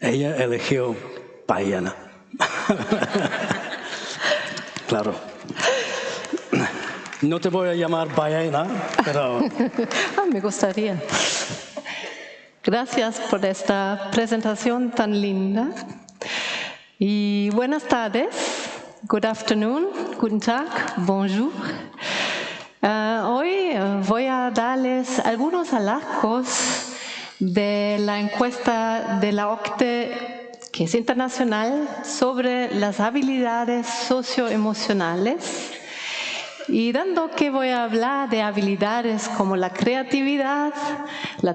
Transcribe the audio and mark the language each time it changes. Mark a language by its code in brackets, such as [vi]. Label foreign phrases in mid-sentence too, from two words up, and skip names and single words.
[es] Ella eligió ballena. Claro. No te voy a llamar ballena, pero... Me gustaría. Gracias por esta presentación tan linda. Y buenas tardes. [en] Good afternoon, [de] guten Tag, bonjour. [es] Hoy voy a darles algunos hallazgos de la encuesta de la OCDE, que es internacional, sobre las habilidades socioemocionales. Y dado que voy a hablar de habilidades como la creatividad, la